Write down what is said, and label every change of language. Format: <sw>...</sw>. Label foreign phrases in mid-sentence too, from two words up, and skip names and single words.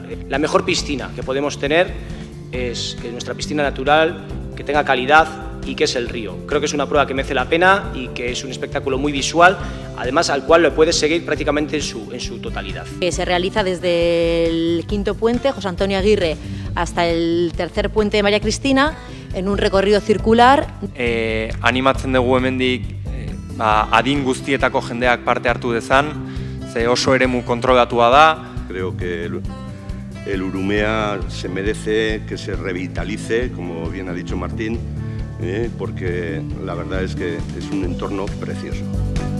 <es>La mejor piscina que podemos tener es que nuestra piscina natural, que tenga calidad y que es el río. Creo que es una prueba que merece la pena y que es un espectáculo muy visual, además al cual lo puedes seguir prácticamente en su totalidad. Se realiza desde el quinto puente, José Antonio Aguirre, hasta el tercer puente de María Cristina, en un recorrido circular.</es> <eu>Animatzen dugu hemendik adin guztietako jendeak parte hartu dezan, ze oso eremu kontrolatua da.</eu> <es>Creo que el Urumea se merece que se revitalice, como bien ha dicho Martín, porque la verdad es que es un entorno precioso.</es>